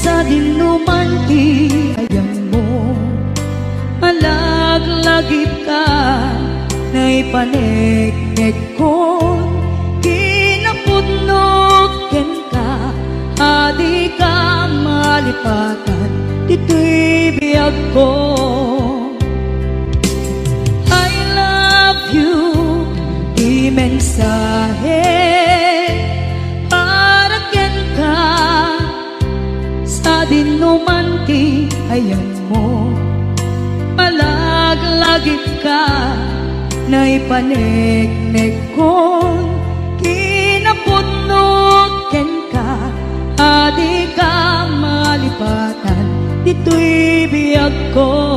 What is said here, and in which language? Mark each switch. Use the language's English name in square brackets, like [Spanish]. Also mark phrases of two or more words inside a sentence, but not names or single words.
[Iloko] dinuman ti ayang mo, malaglagip ka na ipaneknek ko, kinapudnog ken ka, adi ka malipatan, dito'y biyag ko. [English] I love you, [Iloko] di mensahe, para ken ka, sa dinuman ti ayan mo, malaglagip ka na ipaneknek ko, kinapudnog ken ka, adi ka malipatan, dito'y biyag ko.